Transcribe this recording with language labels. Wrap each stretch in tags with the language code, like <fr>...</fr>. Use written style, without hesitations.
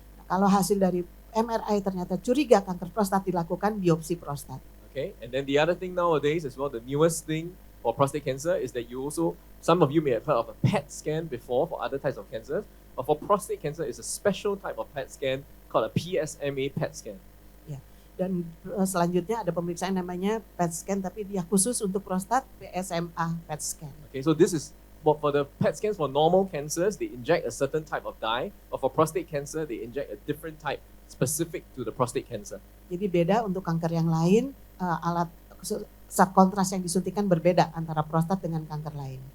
<id>Kalau hasil dari MRI ternyata curiga kanker prostat, dilakukan biopsi prostat.</id> <en>Okay, and then the other thing nowadays as well, the newest thing for prostate cancer is that you also, some of you may have heard of a PET scan before for other types of cancers, but for prostate cancer it's a special type of PET scan called a PSMA PET scan.</en> <id>Dan selanjutnya ada pemeriksaan namanya PET scan, tapi dia khusus untuk prostat, PSMA PET scan.</id> <en>Okay, so this is for the PET scans for normal cancers, they inject a certain type of dye, but for prostate cancer, they inject a different type specific to the prostate cancer.</en> <id>Jadi beda untuk kanker yang lain, alat zat kontras yang disuntikan berbeda antara prostat dengan kanker lain.</id>